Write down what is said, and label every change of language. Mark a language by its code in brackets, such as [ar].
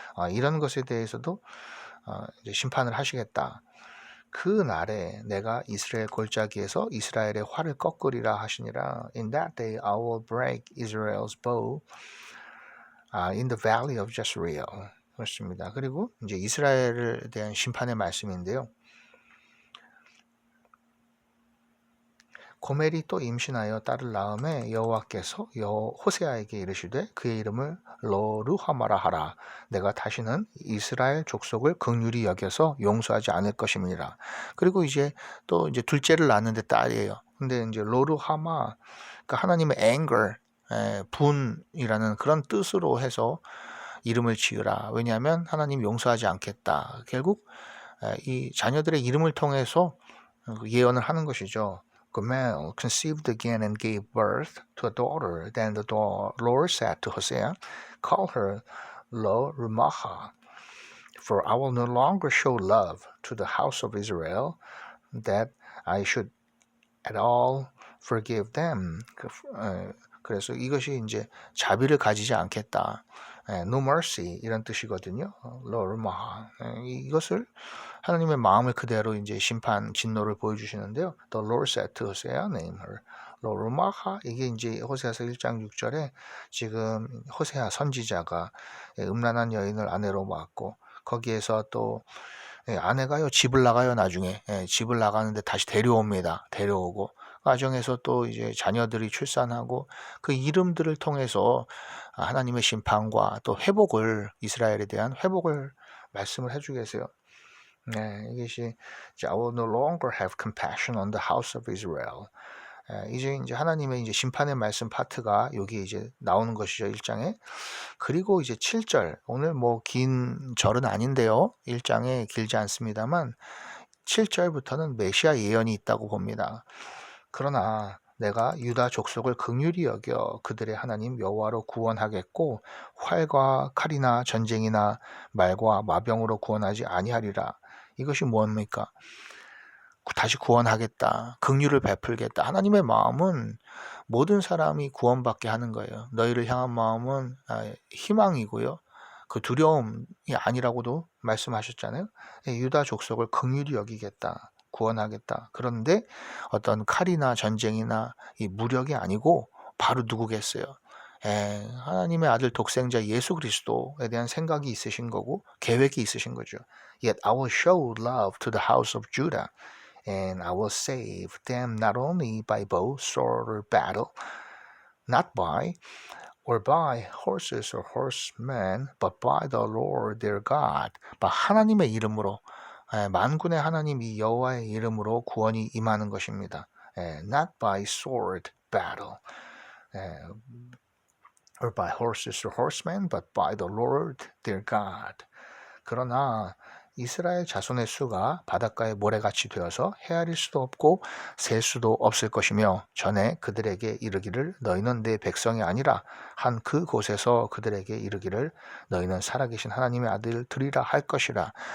[ko] 이런 것에 대해서도 이제 심판을 하시겠다. 그 날에 내가 이스라엘 골짜기에서 이스라엘의 활을 꺾으리라 하시니라. [en] In that day I will break Israel's bow in the valley of Jezreel. [ko] 그렇습니다. 그리고 이제 이스라엘에 대한 심판의 말씀인데요. 고멜이 또 임신하여 딸을 낳음에 여호와께서 호세아에게 이르시되 그의 이름을 로르하마라 하라. 내가 다시는 이스라엘 족속을 긍휼히 여겨서 용서하지 않을 것임이라. 그리고 이제 또 이제 둘째를 낳았는데 딸이에요. 근데 이제 로르하마, 그러니까 하나님의 anger, 분이라는 그런 뜻으로 해서 이름을 지으라. 왜냐하면 하나님 용서하지 않겠다. 결국 이 자녀들의 이름을 통해서 예언을 하는 것이죠. [en] Gomer conceived again and gave birth to a daughter. Then the Lord said to Hosea, call her Lo-Ruhamah, for I will no longer show love to the house of Israel, that I should at all forgive them. [ko] 그래서 이것이 이제 자비를 가지지 않겠다. [en] no mercy [ko] 이런 뜻이거든요. 롤마. 이것을 하나님의 마음을 그대로 이제 심판 진노를 보여주시는데요. [en] The Lord said to Hosea, name her. [ko] 롤마하 이게 이제 호세아서 1장 6절에 지금 호세아 선지자가 음란한 여인을 아내로 맡고 거기에서 또 아내가요 집을 나가요 나중에 집을 나가는데 다시 데려옵니다. 데려오고 가정에서 또 이제 자녀들이 출산하고 그 이름들을 통해서 하나님의 심판과 또 회복을 이스라엘에 대한 회복을 말씀을 해주고 계세요. 이것이 [en] I will no longer have compassion on the house of Israel. [ko] 이제 하나님의 이제 심판의 말씀 파트가 여기 이제 나오는 것이죠 1장에. 그리고 이제 7절 오늘 뭐 긴 절은 아닌데요 1장에 길지 않습니다만 7절부터는 메시아 예언이 있다고 봅니다. 그러나 내가 유다 족속을 긍휼히 여겨 그들의 하나님 여호와로 구원하겠고 활과 칼이나 전쟁이나 말과 마병으로 구원하지 아니하리라. 이것이 뭡니까? 다시 구원하겠다. 긍휼을 베풀겠다. 하나님의 마음은 모든 사람이 구원받게 하는 거예요. 너희를 향한 마음은 희망이고요. 그 두려움이 아니라고도 말씀하셨잖아요. 유다 족속을 긍휼히 여기겠다. 구원하겠다. 그런데 어떤 칼이나 전쟁이나 이 무력이 아니고 바로 누구겠어요? 하나님의 아들 독생자 예수 그리스도에 대한 생각이 있으신 거고 계획이 있으신 거죠. [en] Yet I will show love to the house of Judah. And I will save them not only by bow, sword, or battle, not by horses or horsemen, but by the Lord their God. [ko] 하나님의 이름으로, 만군의 하나님 이 여호와의 이름으로 구원이 임하는 것입니다. [en] Not by sword, battle, or by horses or horsemen, but by the Lord their God. [ko] 그러나 이스라엘 자손의 수가 바닷가의 모래같이 되어서 헤아릴 수도 없고 셀 수도 없을 것이며 전에 그들에게 이르기를 너희는 내 백성이 아니라 한 그 곳에서 그들에게 이르기를 너희는 살아계신 하나님의 아들들이라 할 것이라.